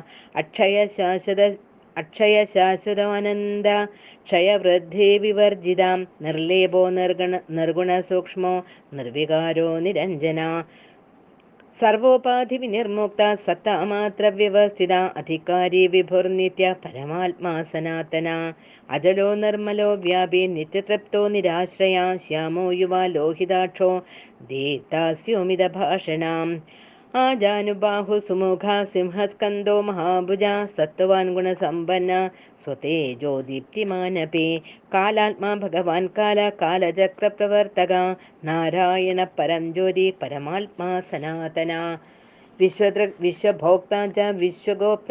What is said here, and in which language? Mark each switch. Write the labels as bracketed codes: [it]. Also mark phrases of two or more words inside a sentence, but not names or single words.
[sa] അക്ഷയശാശ്വതാനന്ദ ക്ഷയവൃദ്ധി വിവർജിതാം നിർലേപോ നിർഗുണസൂക്ഷ്മോ നിർവികാരോ നിരഞ്ജന സർവോപാധി വിനിർമുക്ത സത്താമാത്ര വ്യവസ്ഥിത അധികാരി വിഭുർനിത്യ പരമാത്മാ സനാതന അജലോ നിർമ്മലോ വ്യാപി നിത്യതൃപ്തോ നിരാശ്രയ ശ്യാമോ യുവ ലോഹിതാക്ഷോ ദീപ്താസ്യോമിത ഭാഷണാം आजानुबाहु सुमुखा सिंहस्कन्दो महाभुजा सत्त्वान् गुणसम्पन्ना स्वतेजोदीप्तिमानपि कालात्मा भगवान् कालचक्रप्रवर्तका नारायण परं ज्योति परमात्मा सनातना विश्वदृक् विश्वभोक्ता च विश्वगोप्ता